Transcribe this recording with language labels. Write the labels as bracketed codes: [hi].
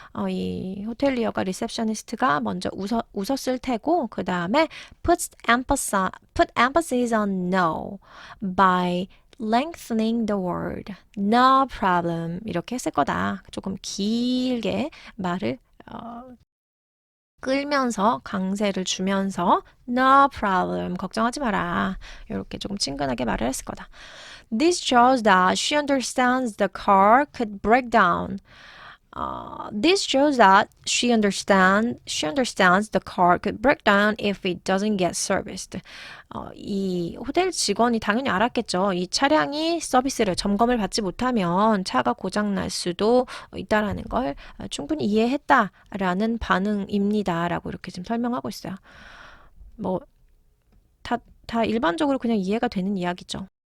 [ko] 이 호텔리어가 리셉셔니스트가 먼저 웃었을 테고 그 다음에 [en] put emphasis on no by lengthening the word. No problem. [ko] 이렇게 했을 거다. 조금 길게 말을 끌면서 강세를 주면서 [en] no problem. [ko] 걱정하지 마라. 이렇게 조금 친근하게 말을 했을 거다. [en] This shows that she understands the car could break down. This shows that she understands the car could break down if it doesn't get serviced. [ko] 이 호텔 직원이 당연히 알았겠죠. 이 차량이 서비스를 점검을 받지 못하면 차가 고장 날 수도 있다라는 걸 충분히 이해했다라는 반응입니다라고 이렇게 지금 설명하고 있어요. 뭐 다 일반적으로 그냥 이해가 되는 이야기죠.